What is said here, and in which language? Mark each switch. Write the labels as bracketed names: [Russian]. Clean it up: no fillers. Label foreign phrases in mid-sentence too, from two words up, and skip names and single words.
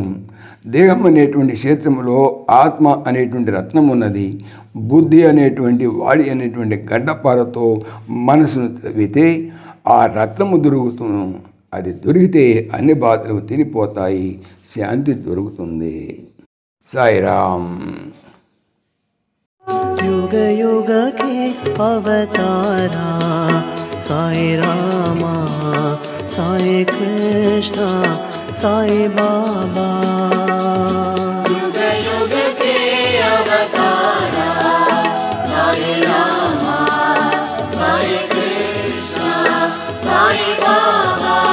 [Telugu] దేహం అనేటువంటి క్షేత్రములో ఆత్మ అనేటువంటి రత్నం ఉన్నది. బుద్ధి అనేటువంటి వాడి అనేటువంటి గడ్డపారతో మనసును త్రవితే ఆ రత్నము దొరుకుతును. అది దొరికితే అన్ని బాధలు తీరిపోతాయి, శాంతి దొరుకుతుంది. సాయిరామ్. [Hindi] युग युग के अवतारा साई रामा साई कृष्णा साई बाबा. युग युग के अवतारा साई रामा साई कृष्णा साई बाबा.